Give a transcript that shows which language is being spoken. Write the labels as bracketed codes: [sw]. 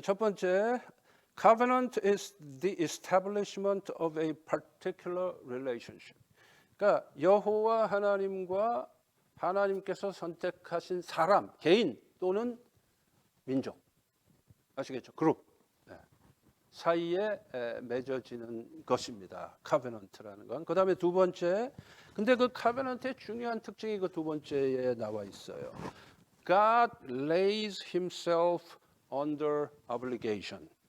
[ko] 첫 번째, [en] covenant is the establishment of a particular relationship. [ko] 그러니까 여호와 하나님과 하나님께서 선택하신 사람, 개인 또는 민족, 아시겠죠? 그룹 사이에 맺어지는 것입니다. 카베넌트라는 건. 그 다음에 두 번째, 근데 그 카베넌트의 중요한 특징이 그 두 번째에 나와 있어요. [en] God lays himself under obligation.